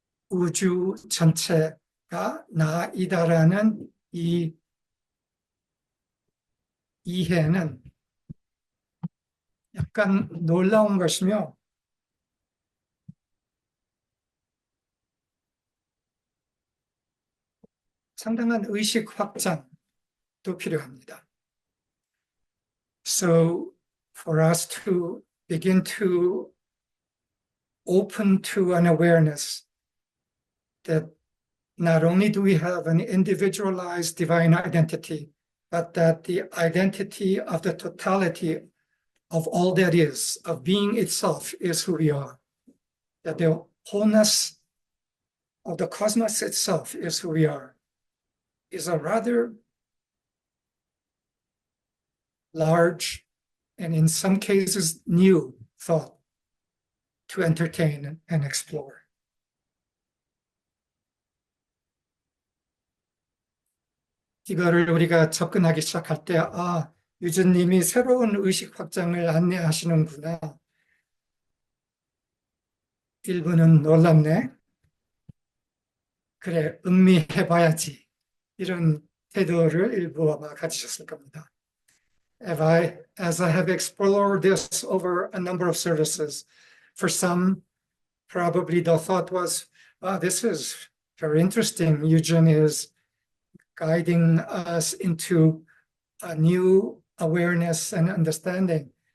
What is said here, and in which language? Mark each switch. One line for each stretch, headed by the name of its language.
Korean: 우주 전체가 나이다라는 이 이해는 약간 놀라운 것이며 상당한 의식 확장도 필요합니다.
English: So for us to begin to open to an awareness that not only do we have an individualized divine identity, but that the identity of the totality of all that is, of being itself, is who we are. That the wholeness of the cosmos itself is who we are, is a rather large and in some cases new thought to entertain and explore.
Korean: 이거를 우리가 접근하기 시작할 때, 유진님이 새로운 의식 확장을 안내하시는구나. 일부는 놀랍네. 그래, 음미해봐야지. 이런 태도를 일부 아마 가지셨을 겁니다.
English: As I have explored this over a number of services, for some, probably the thought was, this is very interesting. Eugene is guiding us into a new awareness and understanding.